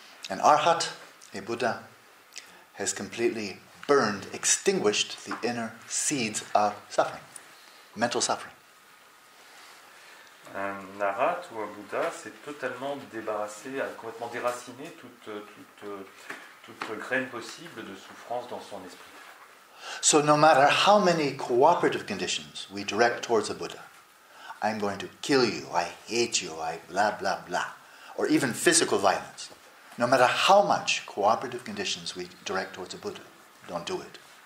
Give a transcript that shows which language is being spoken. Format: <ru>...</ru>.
<en>An arhat, a Buddha, has completely burned, extinguished the inner seeds of suffering, mental suffering.</en> <fr>Un arhat ou un Bouddha s'est totalement débarrassé, a complètement déraciné toute graine possible de souffrance dans son esprit.</fr> <en>So no matter how many cooperative conditions we direct towards a Buddha, I'm going to kill you, I hate you, I blah, blah, blah, or even physical violence, no matter how much cooperative conditions we direct towards a Buddha, don't do it.</en>